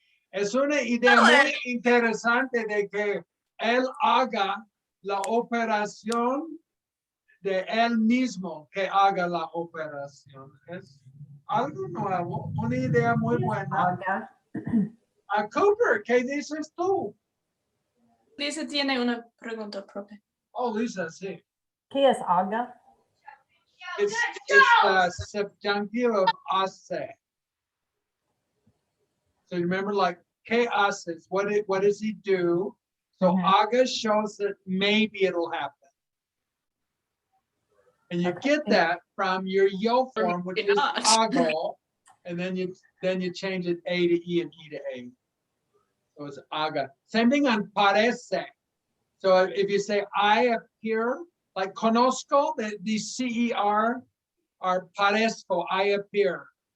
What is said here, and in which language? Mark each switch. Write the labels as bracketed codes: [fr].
[es] Es una idea muy interesante de que él haga la operación de él mismo, que haga la operación. Es algo nuevo, una idea muy buena. Cooper, ¿qué dices tú? Lisa tiene una pregunta propia. Oh, Lisa, sí. ¿Qué es haga? [en] It's the subjunctive of hace. So you remember, like, [es] ¿qué haces? [en] What does he do? So haga shows that maybe it'll happen. And you get that from your yo form, which is Not. hago, and then you change it A to E and E to A. So it's haga. Same thing on parece. So if you say I appear, like conozco, the CER are parezco, I appear.